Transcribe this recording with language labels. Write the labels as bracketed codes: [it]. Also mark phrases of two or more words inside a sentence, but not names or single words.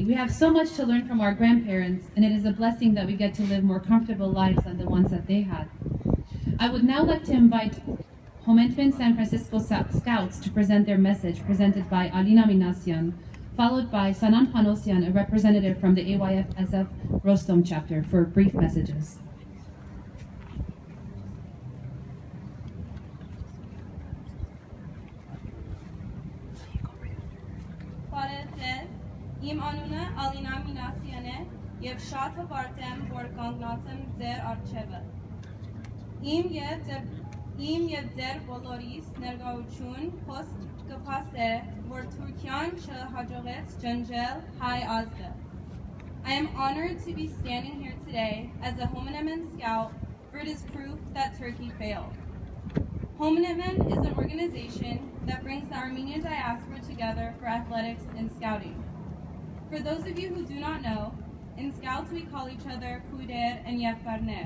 [en] We have so much to learn from our grandparents, and it is a blessing that we get to live more comfortable lives than the ones that they had. I would now like to invite Homenetmen San Francisco Scouts to present their message, presented by Alina Minassian, followed by Sanan Panosian, a representative from the AYF-SF Rostom chapter, for brief messages. [hy] Իմ անունը Alina Minassian է եւ շատ հպարտ եմ, որ կանգնած եմ ձեր առջևը։ Իմ եւ ձեր բոլորիս ներկայություն խոսք կփաստե, որ Թուրքիան չհաջողեց ջնջել հայ ազգը։ [en] I am honored to be standing here today as a Homenetmen scout, for it is proof that Turkey failed. Homenetmen is an organization that brings the Armenian diaspora together for athletics and scouting. For those of you who do not know, in Scouts we call each other Kuder and Yefbarner.